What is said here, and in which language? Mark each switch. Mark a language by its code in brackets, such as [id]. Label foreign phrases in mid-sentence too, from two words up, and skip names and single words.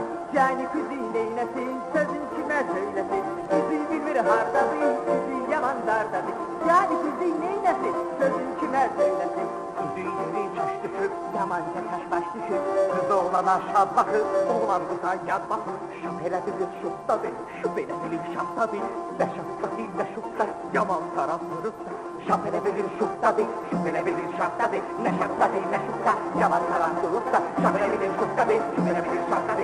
[tr] Yani kızı neylesin, sözün kime söylesin. [az] Üzüyü bilmir hardadır, üzüyü yaman dardadır. [tr] Yani kızı neylesin, sözün kime söylesin. [az] Üzüyü taş düşür, yamanca taş baş düşür. Kız oğlana şad bakır, oğlan kıza yad bakır. Şap elə bilir şuptadır, şup elə bilir şaptadır. Ne şaptadır, ne şupta, yaman taraf durursa. Şap elə bilir şuptadır, şup elə bilir şaptadır. Ne şaptadır, ne şupta, yaman taraf durursa. Şap elə bilir şuptadır, şup elə bilir şaptadır.